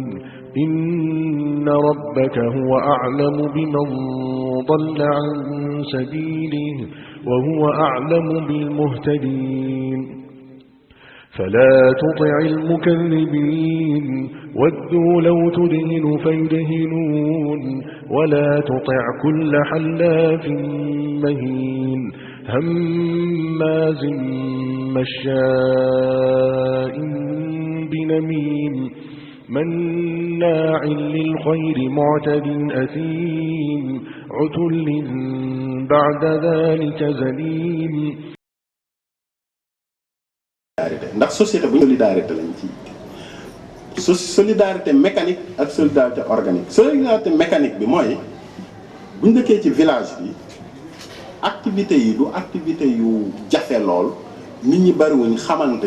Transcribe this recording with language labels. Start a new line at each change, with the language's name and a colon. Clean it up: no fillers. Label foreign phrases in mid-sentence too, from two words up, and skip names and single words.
Arabic: إن ربك هو أعلم بمن ضل عن سبيله وهو أعلم بالمهتدين فلا تطع المكذبين ودوا لو تدهن فيدهنون ولا تطع كل حلاف مهين هماز مشاء بنميم مناع للخير معتد أثيم عتل بعد ذلك زنيم.
Wolof: ndax société bu solidarité lañ ci
French: solidarité mécanique
Wolof: ak
French: solidarité organique. Solidarité mécanique
Wolof: bi mooy bu ñu dëkkee ci village bi activité yi du activité yu jafe lool nit ñi bariwuñ xamante